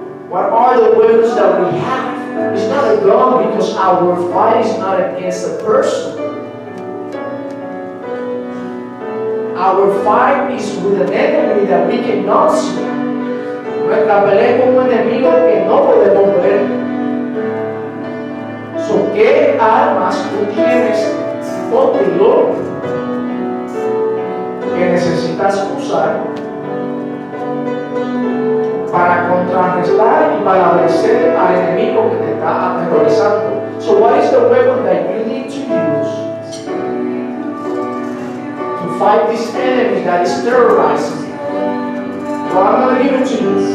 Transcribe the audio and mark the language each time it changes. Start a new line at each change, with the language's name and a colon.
English: What are the weapons that we have? It's not a gun, because our fight is not against a person. Our fight is with an enemy that we cannot see.
Spanish: Nuestra pelea es con un enemigo que no podemos ver. So, ¿qué armas tú tienes contigo que necesitas usar para contrarrestar y para vencer al enemigo que te está aterrorizando?
English: So what is the weapon that you need to use to fight this enemy that is terrorizing you? Well, I'm going to give it to you.